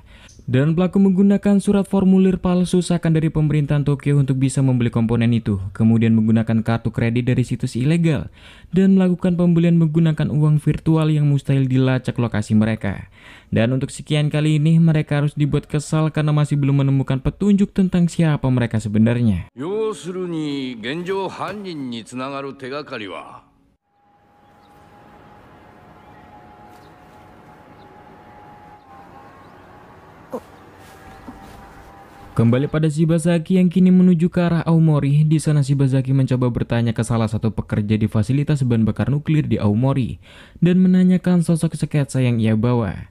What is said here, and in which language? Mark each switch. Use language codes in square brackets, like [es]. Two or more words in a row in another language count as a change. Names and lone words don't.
[id] Dan pelaku menggunakan surat formulir palsu seakan dari pemerintahan Tokyo untuk bisa membeli komponen itu, kemudian menggunakan kartu kredit dari situs ilegal, dan melakukan pembelian menggunakan uang virtual yang mustahil dilacak lokasi mereka. Dan untuk sekian kali ini mereka harus dibuat kesal karena masih belum menemukan petunjuk tentang siapa mereka sebenarnya. [ja] 要するに現状犯人につながる手がかりは [id] Kembali pada Shibazaki yang kini menuju ke arah Aomori. Di sana Shibazaki mencoba bertanya ke salah satu pekerja di fasilitas bahan bakar nuklir di Aomori dan menanyakan sosok sketsa yang ia bawa.